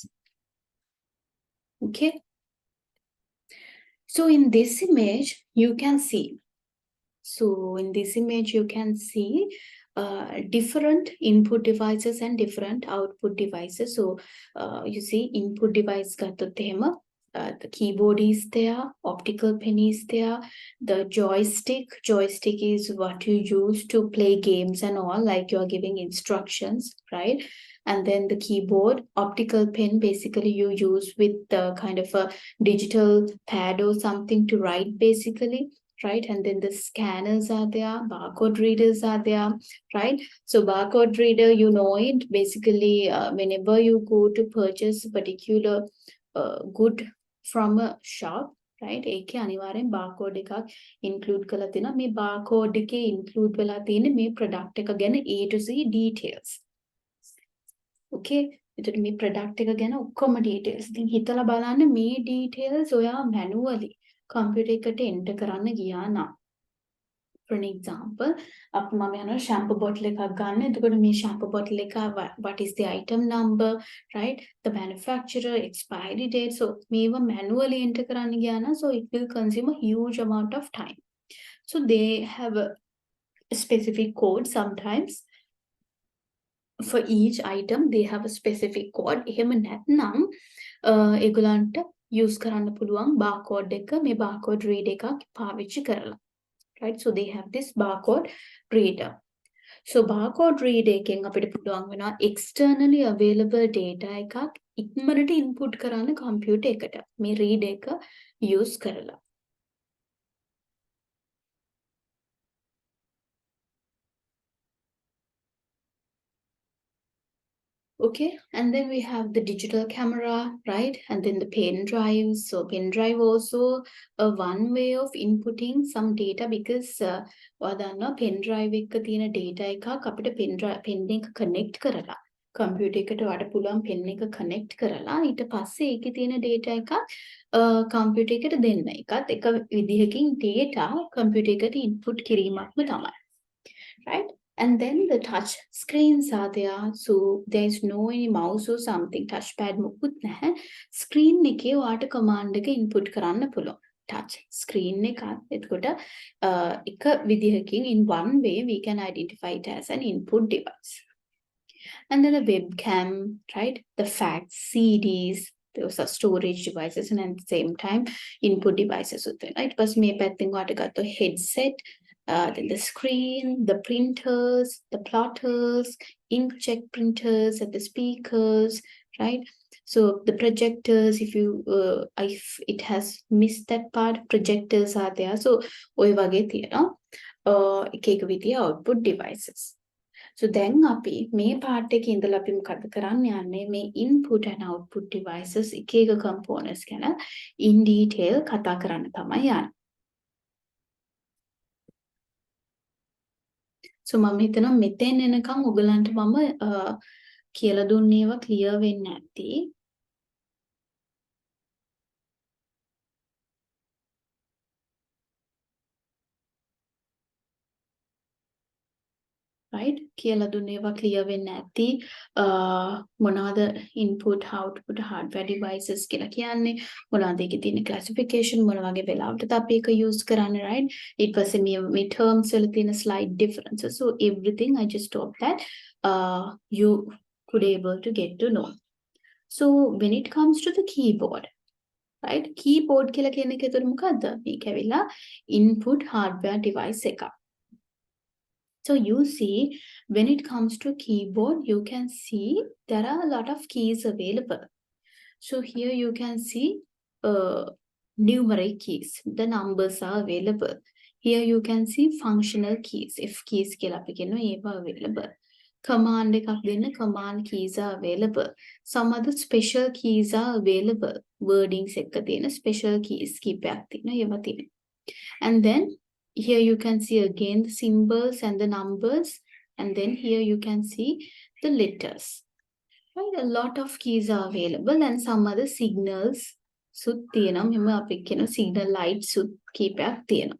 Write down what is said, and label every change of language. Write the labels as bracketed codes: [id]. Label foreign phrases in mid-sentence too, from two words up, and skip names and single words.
[en] Okay. So in this image, you can see. So in this image, you can see different input devices and different output devices. So you see input device [si] ගත්තොත් එහෙම [en] the keyboard is there, optical pen is there, the joystick is what you use to play games and all, like you are giving instructions, right? And then the keyboard, optical pen, basically you use with the kind of a digital pad or something to write basically. Right? And then the scanners are there, barcode readers are there, right? So barcode reader, you know it, basically whenever you go to purchase a particular good from a shop, right? [si] ඒකේ අනිවාර්යෙන් barcode එකක් include කරලා තියෙනවා. මේ barcode එකේ include වෙලා තියෙන්නේ මේ product එක ගැන [en] A to Z [si] details. Okay? එතකොට මේ product එක ගැන ඔක්කොම details. ඉතින් හිතලා බලන්න මේ details ඔයා manually computer එකට enter කරන්න ගියා නම්, [en] for an example, [si] අප මම යනවා shampoo bottle එකක් ගන්න. එතකොට මේ [en] shampoo bottle එක what is the item number, right? The manufacturer, expiry date. [si] So මේවා manually enter කරන්න ගියා නම්, [en] so it will consume a huge amount of time. So they have a specific code sometimes. For each item, they have a specific code. [si] එහෙම නැත්නම් ඒගොල්ලන්ට use කරන්න පුළුවන් barcode එක, මේ barcode reader එකක් පාවිච්චි කරලා. [en] Right? So they have this barcode reader. [si] So barcode reader එකෙන් අපිට පුළුවන් වෙනවා [en] externally available data [si] එකක් ඉක්මනට input කරන්න computer එකට. මේ reader එක use කරලා. [en] Okay, and then we have the digital camera, right? And then the pen drives. So pen drive also one way of inputting some data, because [si] ඔයාලා [en] pen drive [si] එක තියෙන data එකක් අපිට pen එක connect කරලා computer එකට වඩ පුළුවන් pen එක connect කරලා ඊට පස්සේ ඒකේ තියෙන data එකක් computer එකට දෙන්න. එකත් එක විදිහකින් data computer එකට input කිරීමක්ම තමයි. [en] Right? And then the touch screens are there. So there is no any mouse or something, touchpad [si] මොකුත් නැහැ. Screen එකේ ඔයාට command එක input කරන්න පුළුවන්. [en] Touch screen [si] එකත් එතකොට එක විදිහකින් [en] in one way we can identify it as an input device. And then a webcam, right? The fax, CDs, those are storage devices and at the same time input devices [si] උත් වෙනවා. ඊට පස්සේ මේ පැත්තෙන් ඔයාලට ගත්තොත් [en] headset, then the screen, the printers, the plotters, inkjet printers, and the speakers, right? So the projectors, if it has missed that part, projectors are there. [si] So ඔය වගේ තියෙනවා එක එක විදිය [en] output devices. [si] So දැන් අපි මේ part එකේ ඉඳලා අපි මොකද කරන්න යන්නේ මේ [en] input and output devices [si] එක එක components ගැන [en] in detail [si] කතා කරන්න තමයි යන්නේ. So මම හිතනවා මෙතෙන් එනකම් ඔයගලන්ට මම කියලා දුන්නේවා clear වෙන්නේ නැති. [en] Right? [si] කියලා දුන්නේවා clear වෙන්නේ නැති. මොනවාද [en] input output hardware devices [si] කියලා කියන්නේ මොනවාද ඒකේ තියෙන classification මොන වගේ වෙලාවටද අපි ඒක use කරන්නේ, right? ඊට පස්සේ මේ terms වල තියෙන [en] slight differences. So everything I just hope that you could able to get to know. So when it comes to the keyboard, right? [si] Keyboard කියලා කියන එක එතකොට මොකද්ද? මේක ඇවිල්ලා [en] input hardware device [si] එකක්. [en] So you see, when it comes to keyboard, you can see there are a lot of keys available. So here you can see numeric keys. The numbers are available. Here you can see functional keys. If keys [si] කියලා අපි කියනවා ඒවා [en] available. Command [si] එකක් දෙන්න [en] command keys are available. Some other special keys are available. [si] Wordings එක්ක තියෙන special keys කීපයක් තියෙනවා ඒවා තියෙනවා. [en] And then here you can see again the symbols and the numbers, and then here you can see the letters. Right, a lot of keys are available and some other signals [si] සුත් තියෙනවා. මෙම අපි කියන [en] signal lights [si] සුත් කීපයක් තියෙනවා.